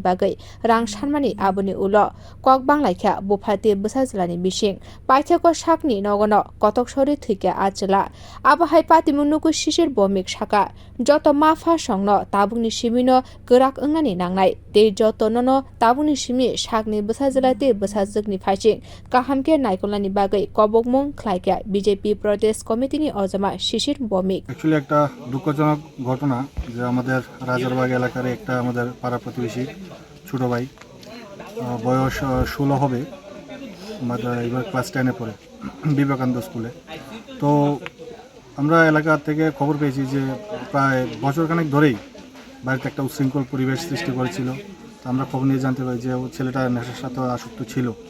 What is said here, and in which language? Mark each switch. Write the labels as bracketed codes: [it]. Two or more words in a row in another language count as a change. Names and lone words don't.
[trp] bagai rang shanmani abuni ulo kok banglaikha bufati bwsajilani bising paithako shakni nogono kotok sori thika achula abo hai patimung nuku Shishir Bomik Shaka joto mafa songno tabungni simino grak ongani nangnai te joto nono tabungni simi shakni bwsajila te bwsajikni phaising kahamke naikolani bagai kobokmung khlaikya BJP Pradesh Committee ni ojama Shishir Bomik [bn] एक्चुअली একটা দুঃখজনক ঘটনা যে আমাদের রাজারবাগ এলাকার একটা আমাদের পাড়া প্রতিবেশী ছোট ভাই বয়স 16 হবে এবার ক্লাস 10 এ পড়ে বিবেকানন্দ স্কুলে তো আমরা এলাকা থেকে খবর পেয়েছি যে প্রায় বছরখানেক ধরেই বাড়িতে একটা উচ্ছৃঙ্খল পরিবেশ সৃষ্টি করেছিল তো আমরা খবর নিয়ে জানতে পারি যে ছেলেটা নেশার সাথে আসক্ত ছিল